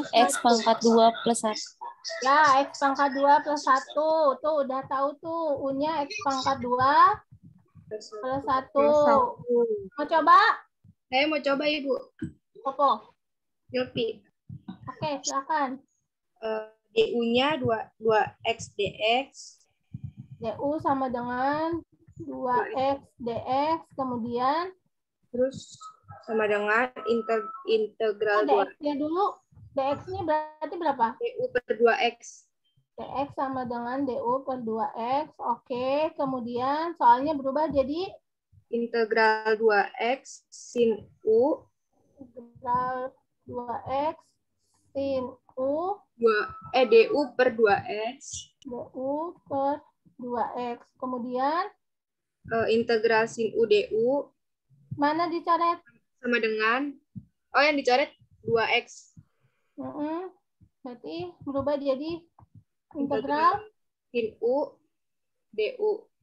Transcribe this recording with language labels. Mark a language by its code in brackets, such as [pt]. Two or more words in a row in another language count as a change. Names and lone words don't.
[id] X pangkat 2 plus 1. Ya, X pangkat 2 plus 1. Tuh, udah tahu tuh. U-nya X pangkat 2 plus 1. Mau coba? Saya mau coba, Ibu. Apa? Yopi. Oke, silakan. DU-nya 2X dx. DU sama dengan 2X dx. Kemudian? Terus sama dengan integral 2. DX-nya dulu. DX-nya berarti berapa? DU per 2X. DX sama dengan DU per 2X. Oke, kemudian soalnya berubah jadi? Integral 2X sin U. Integral 2X sin U. DU per 2X. DU per 2X. Kemudian? integral sin U DU Mana dicoret? sama dengan, oh yang dicoret 2X. Berarti berubah jadi integral sin U DU.